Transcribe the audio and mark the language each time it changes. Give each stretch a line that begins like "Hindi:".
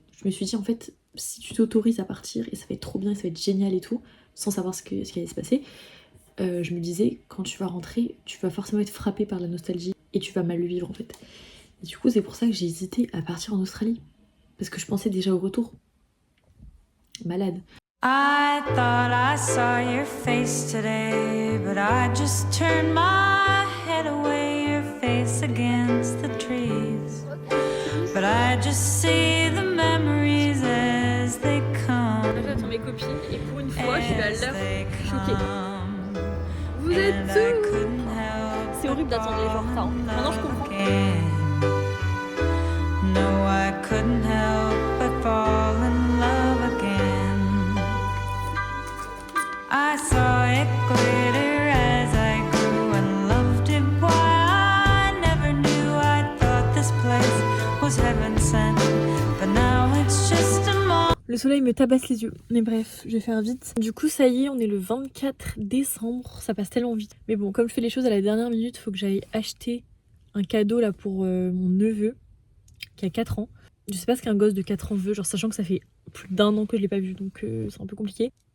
French: Je me suis dit en fait si tu t'autorises à partir et ça va être trop bien, ça va être génial et tout, sans savoir ce qui allait se passer, je me disais, quand tu vas rentrer, tu vas forcément être frappé par la nostalgie et tu vas mal le vivre en fait. Et du coup, c'est pour ça que j'ai hésité à partir en Australie. Parce que je pensais déjà au retour. Malade.
English: I thought I saw your face today, but I just turned my head away, your face against the trees. But I just see the memories as they come.
French: J'attends mes copines et pour une fois, je vais à l'heure choquée. Vous êtes tous. C'est horrible d'attendre les gens en retard. Maintenant je comprends.
English: No, I couldn't help but fall in love again. I saw it glitter as I grew and loved it. Why I never knew. I thought this place was heaven sent, but now it's just a moment.
French: Le soleil me tabasse les yeux, mais bref, je vais faire vite. Du coup, ça y est, on est le 24 décembre, ça passe tellement vite. Mais bon, comme je fais les choses à la dernière minute, faut que j'aille acheter un cadeau là pour mon neveu, qui a 4 ans. Je sais pas ce qu'un gosse de 4 ans veut, genre sachant que ça fait plus d'1 an que je l'ai pas vu, donc c'est un peu compliqué.